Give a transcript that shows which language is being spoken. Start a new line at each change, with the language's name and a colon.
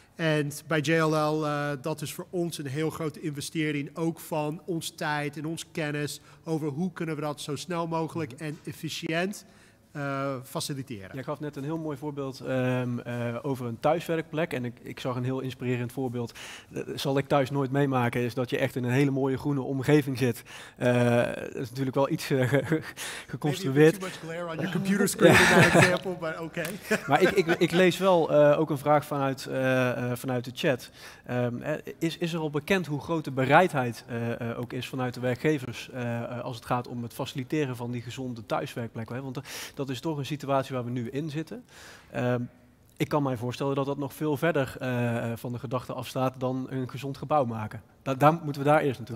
Dutch: En bij JLL, dat is voor ons een heel grote investering, ook van ons tijd en ons kennis over hoe kunnen we dat zo snel mogelijk en efficiënt faciliteren. Jij gaf net een heel mooi voorbeeld over een thuiswerkplek. En ik zag een heel inspirerend voorbeeld. Dat zal ik thuis nooit meemaken. Is dat je echt in een hele mooie groene omgeving zit. Dat is natuurlijk wel iets geconstrueerd.
English: Maybe too much glare on your computer screen in that example, but okay.
Dutch: Maar ik lees wel ook een vraag vanuit de chat. Is er al bekend hoe groot de bereidheid ook is vanuit de werkgevers als het gaat om het faciliteren van die gezonde thuiswerkplek? Hè? Want dat is toch een situatie waar we nu in zitten. Ik kan mij voorstellen dat dat nog veel verder van de gedachte afstaat dan een gezond gebouw maken. Moeten we daar eerst naartoe.